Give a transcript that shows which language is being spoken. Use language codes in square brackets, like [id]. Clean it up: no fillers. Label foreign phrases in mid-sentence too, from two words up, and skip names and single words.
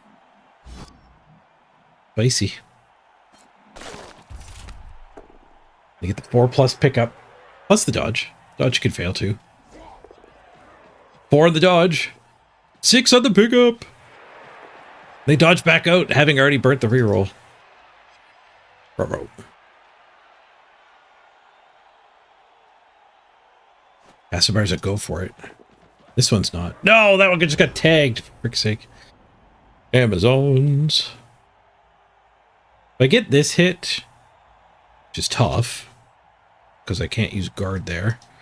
[en] Spicy. They get the 4+ pickup. Plus the dodge. Dodge could fail too. 4 on the dodge. 6 on the pickup. They dodge back out, having already burnt the reroll. Ruh-roh. Casimar's a go for it. This one's not. No, that one just got tagged, for frick's sake. Amazons. If I get this hit, which is tough, because I can't use guard there.